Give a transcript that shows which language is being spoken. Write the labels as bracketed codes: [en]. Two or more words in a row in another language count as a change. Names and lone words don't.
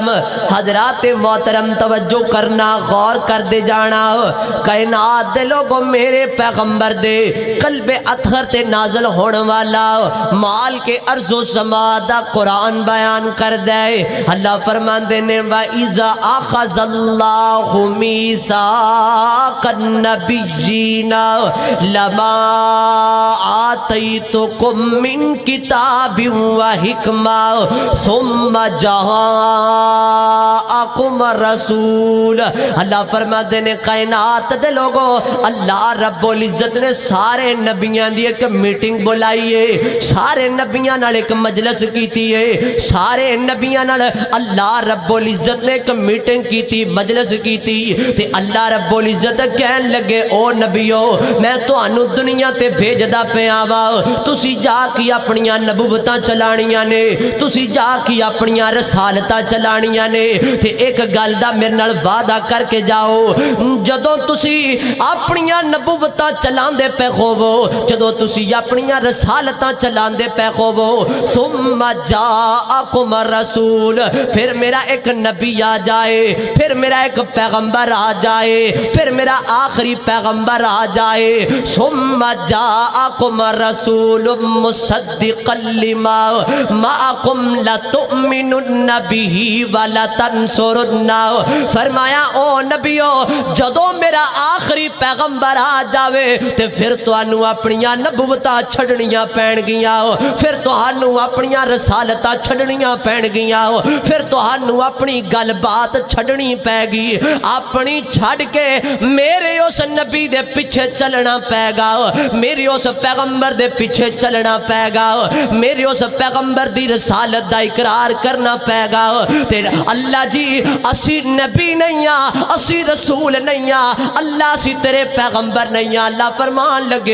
[pa] حضرات محترم توجہ کرنا، غور کر دے جانا. کائنات دے لوگوں میرے پیغمبر دے قلب اطہر تے نازل ہون والا مال کے ارض و سما دا قرآن بیان کر دے. اللہ فرماندے نے [ar] وَإِذَا أَخَذَ اللَّهُ مِيثَاقَ النَّبِيِّينَ لَمَا آتَيْتُكُم مِّن كِتَابٍ وَحِكْمَةٍ ثُمَّ جَاءَكُمْ رَسُولٌ. [pa] اللہ فرماندے نے کائنات دے لوگوں اللہ رب العزت نے سارے نبیان دی ایک میٹنگ بلائی ہے، سارے نبیان نال ایک مجلس کیتی ہے، سارے نبیان نال اللہ رب العزت نے ایک میٹنگ کیتی، مجلس کیتی. تے اللہ رب العزت کہن لگے او نبیو میں تانوں دنیا تے بھیجدا پیا وا، تسی جا کے اپنیاں نبوتاں چلانیاں نے تسی جا کے اپنیاں رسالتاں چلانیاں نے تے ایک گل دا میرے نال وعدہ کر کے جاؤ جدوں تسی اپنیاں نبوتاں چلاندے پے ہوو جدوں تسی اپنیاں رسالتاں چلاندے پے ہوو [ar] ثم جاءکم الرسول [pa] پھر میرا ایک نبی آ جائے پھر میرا ایک پیغمبر آ جائے پھر میرا آخری پیغمبر آ جائے [ar] ثم جاءکم الرسول مصدقا لما معکم لتؤمنن به ولتنصرن [pa] فرمایا او نبیو جدوں میرا آخری پیغمبر آ جاوے تے پھر تانوں اپنیاں نبوتاں چھڈنیاں پین گیاں پھر تانوں اپنیاں رسالتاں چھڈنیاں پین گیاں پھر تانوں اپنی گل بات چھڈنی پے گی اپنی چھڈ کے میرے اس نبی دے پیچھے چلنا پے گا میرے اس پیغمبر دے پیچھے چلنا پے گا میرے اس پیغمبر دی رسالت دا اقرار کرنا پے گا تے اللہ جی اسی نبی نہیں ہاں اسی رسول نہیں ہاں اللہ سی تیرے پیغمبر نہیں ہاں اللہ فرمان لگے